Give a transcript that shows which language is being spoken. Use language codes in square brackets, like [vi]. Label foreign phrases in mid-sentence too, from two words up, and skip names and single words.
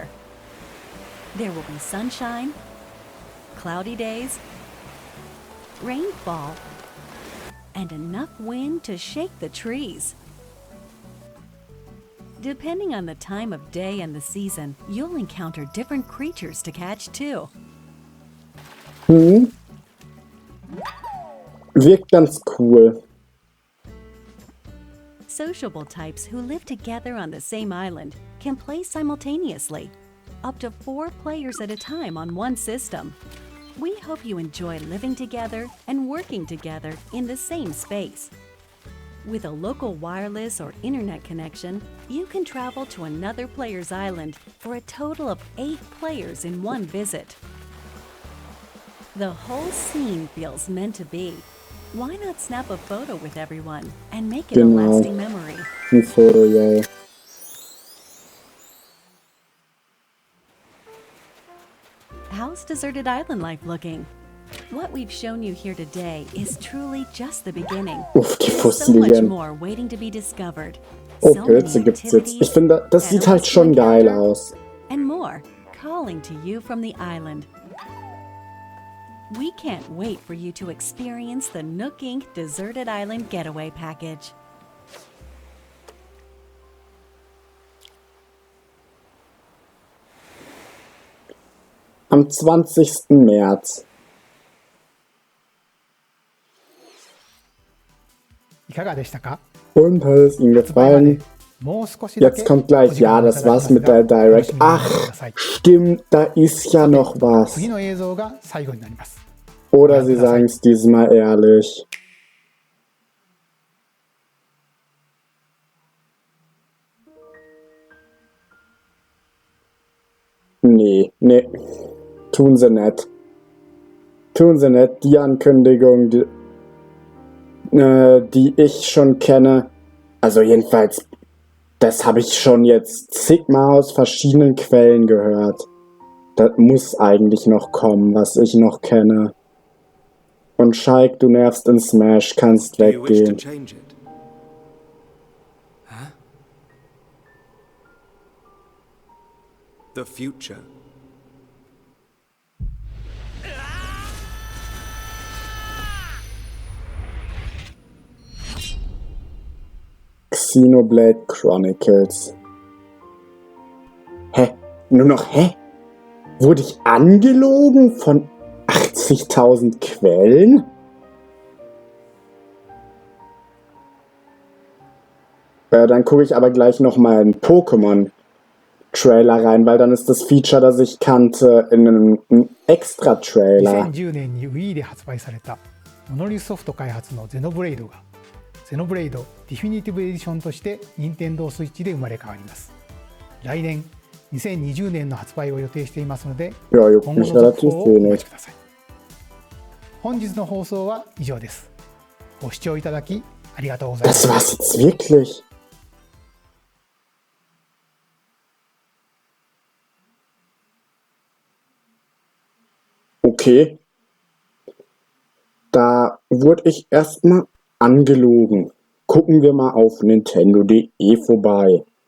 [en] There will be sunshine, cloudy days, rainfall, and enough wind to shake the trees. Depending on the time of day and the season, you'll encounter different creatures to catch too. [de] Wirkt ganz cool. [en] Sociable types who live together on the same island can play simultaneously, up to 4 players at a time on one system. We hope you enjoy living together and working together in the same space. With a local wireless or internet connection, you can travel to another player's island for a total of 8 players in one visit. The whole scene feels meant to be. Why not snap a photo with everyone and make it a lasting memory? [de] Ein Foto, yay. [en] How's deserted island life looking? What we've shown you here today is truly just the beginning. [de] Uff, die [en] There's so much [de] Fossilien. [en] more waiting to be discovered. Oh, So many [de] Pilze gibt's jetzt. Ich [en] activities, [de] finde, das sieht halt [en] animals to [de] schon geil [en] encounter, [de] aus. [en] and more calling to you from the island. We can't wait for you to experience the Nook Inc. Deserted Island Getaway Package. [de] Am 20. März. [ja] いかがでしたか？ [de] Und hat es Ihnen [ja] 発売まで [de] gefallen? [ja] もう少しだけ [de] Jetzt kommt gleich, ja, das war's mit der Direct. Ach, stimmt, da ist ja noch was. [ja] 次の映像が最後になります。 [de] Oder Sie sagen es diesmal ehrlich. Nee, nee. Tun Sie nicht. Tun Sie nicht. Die Ankündigung, die ich schon kenne, also jedenfalls, das habe ich schon jetzt zigmal aus verschiedenen Quellen gehört. Das muss eigentlich noch kommen, was ich noch kenne. Und Shaik, du nervst in Smash, kannst [en] Do you wish to [de] weggehen. [en] change it? Huh? The future. Xenoblade Chronicles. [de] Hä? Nur noch hä? Wurde ich angelogen von 80.000 Quellen? Dann gucke ich aber gleich nochmal ein Pokémon Trailer rein, weil dann ist das Feature, das ich kannte, in einem Extra-Trailer. [ja] 2010 年に Wii で発売されたモノリスソフト開発のゼノブレイドがゼノブレイドディフィニティブエディションとして任天堂スイッチで生まれ変わります。来年2020年の発売を予定していますので、今後の続報をお待ちください。本日の放送は以上です。ご視聴いただきありがとうございます。 [de] Das war's jetzt wirklich? Okay. Da wurde ich erstmal angelogen. Gucken wir mal auf Nintendo.de vorbei.